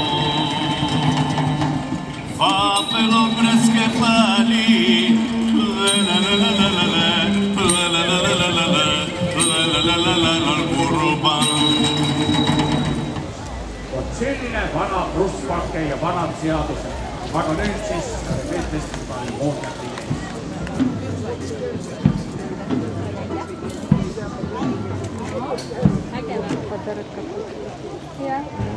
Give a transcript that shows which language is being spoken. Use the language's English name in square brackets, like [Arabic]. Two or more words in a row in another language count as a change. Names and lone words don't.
[Estonian] fa pelo fresche fali la la la la la la la la la la la la la la kurban. Vot selline vana prusspakke ja vanad seadused. Aga nüüd siis festival ootab ees. Ja.